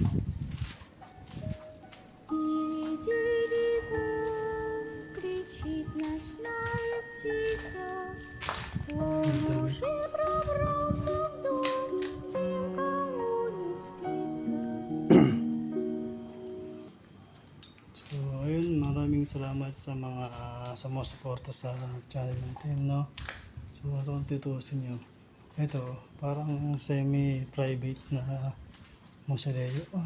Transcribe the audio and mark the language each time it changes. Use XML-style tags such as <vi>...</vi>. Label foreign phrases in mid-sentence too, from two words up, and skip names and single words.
<ru>Дили-дили-бом, кричит ночная птица, вор уже пробрался в дом, тем, кому не спится.</ru> <tl>So ayun, maraming salamat sa mga sumusuporta sa channel natin, no? So kung tutusin nyo, ito parang semi-private na mausoleo.</tl>